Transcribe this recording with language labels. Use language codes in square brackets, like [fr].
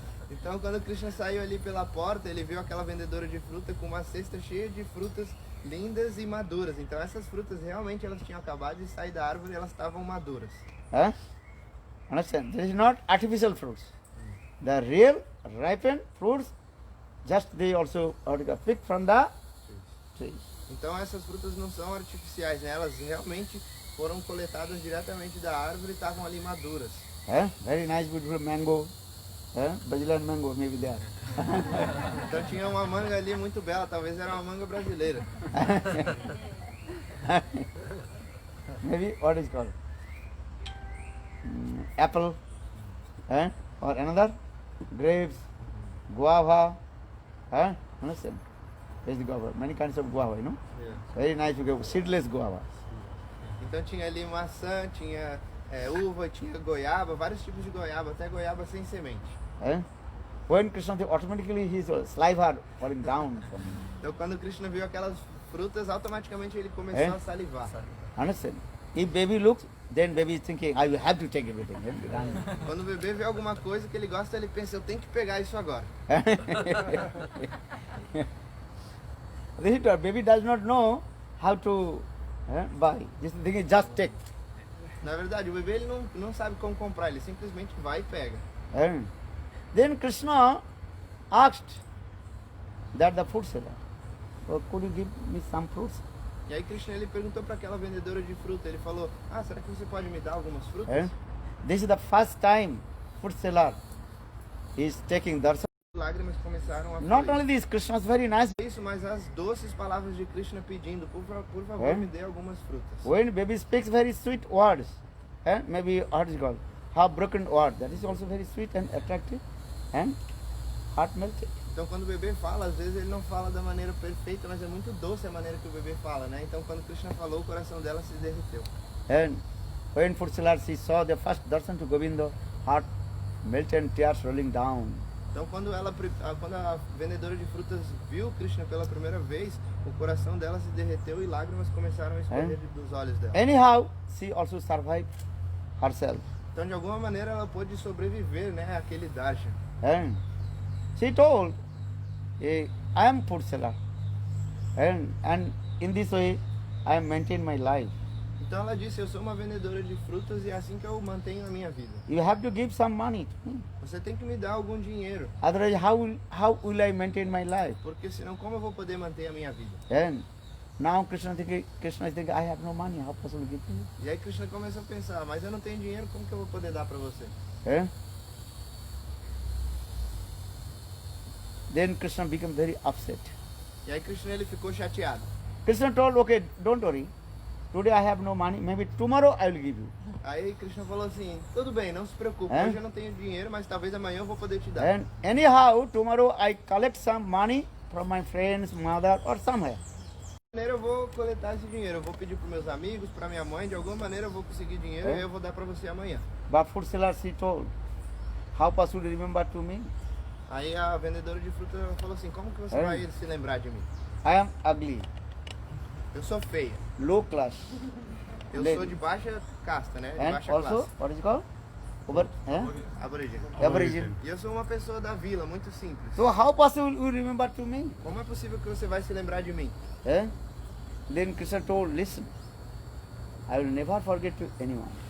[pt] Então quando Krishna saiu ali pela porta, ele viu aquela vendedora de fruta com uma cesta cheia de frutas lindas e maduras. Então essas frutas realmente elas tinham acabado de sair da árvore e elas estavam maduras. [en] Understand? This is not artificial fruits. The real ripened fruits, just they also picked from the trees. [pt] Então essas frutas não são artificiais, né? Elas realmente foram coletadas diretamente da árvore e estavam ali maduras. [en] Very nice, beautiful mango. Brazilian mango maybe there. [pt] Então tinha uma manga ali muito bela, talvez era uma manga brasileira. [en] Maybe what is called? Apple, or another? Grapes, guava, understand? There's the guava, many kinds of guava, you know? Yeah. Very nice, you get seedless guava. [pt] Então tinha ali maçã, tinha uva, tinha goiaba, vários tipos de goiaba, até goiaba sem semente. [en] When Krishna, automatically his saliva falling down from him. [pt] Então quando Krishna viu aquelas frutas, automaticamente ele começou a salivar. [en] Understand? If baby looks, then baby is thinking, I will have to take everything. [pt] Quando o bebê vê alguma coisa que ele gosta, ele pensa, eu tenho que pegar isso agora. [en] This is what baby does not know how to buy. This thing is just take. [pt] Na verdade, o bebê ele não sabe como comprar, ele simplesmente vai e pega. [en] Then Krishna asked that the fruit seller, could you give me some fruits? [pt] E aí Krishna ele perguntou para aquela vendedora de fruta, ele falou, será que você pode me dar algumas frutas? [en] This is the first time fruit seller is taking darshan. [pt] Lágrimas começaram a [en] Not [pt] fluir. [en] only this, Krishna is very nice. [pt] Isso, mas as doces palavras de Krishna pedindo, por favor, me dê algumas frutas. [en] When baby speaks very sweet words, maybe what is called heartbroken word, that is also very sweet and attractive and heart melted. [pt] Então quando o bebê fala, às vezes ele não fala da maneira perfeita, mas é muito doce a maneira que o bebê fala, né? Então quando Krishna falou, o coração dela se derreteu. [en] And when fruit seller she saw the first darshan to Govinda, heart melted and tears rolling down. [pt] Então quando a vendedora de frutas viu Krishna pela primeira vez, o coração dela se derreteu e lágrimas começaram a escorrer dos olhos dela. [en] Anyhow, she also survived herself. [pt] Então de alguma maneira ela pôde sobreviver, né, àquele darshan. [en] And she told, I am fruit seller, and in this way I am maintain my life. [pt] Então ela disse, eu sou uma vendedora de frutas e é assim que eu mantenho a minha vida. [en] You have to give some money to me. [pt] Você tem que me dar algum dinheiro, [en] Otherwise, how will I maintain my life? [pt] porque senão como eu vou poder manter a minha vida? [en] And now Krishna is thinking, I have no money, how possible to give to you? [pt] E aí Krishna começa a pensar, mas eu não tenho dinheiro, como que eu vou poder dar para você? [en] Then Krishna became very upset. [pt] E aí Krishna ele ficou chateado. [en] Krishna told, okay, don't worry. Today I have no money, maybe tomorrow I will give you. [pt] Aí Krishna falou assim, tudo bem, não se preocupe, hoje eu não tenho dinheiro, mas talvez amanhã eu vou poder te dar. [en] And anyhow, tomorrow I collect some money from my friends, mother or somewhere. [pt] De alguma maneira eu vou coletar esse dinheiro, eu vou pedir para meus amigos, para minha mãe, de alguma maneira eu vou conseguir dinheiro e eu vou dar para você amanhã. [en] But fruit seller she told, how possible to remember to me? [pt] Aí a vendedora de fruta falou assim, como que você vai se lembrar de mim? [en] I am ugly, [pt] Eu sou feia, [en] low class. [pt] eu sou de baixa casta, né? De [en] And [pt] baixa [en] also, [pt] classe. [en] what is it called? [pt] Aborígene. [en] Aborigine. [pt] E eu sou uma pessoa da vila, muito simples. [en] So how possible you remember to me? [pt] Como é possível que você vai se lembrar de mim? [en] Then Krishna told, listen, I will never forget to anyone.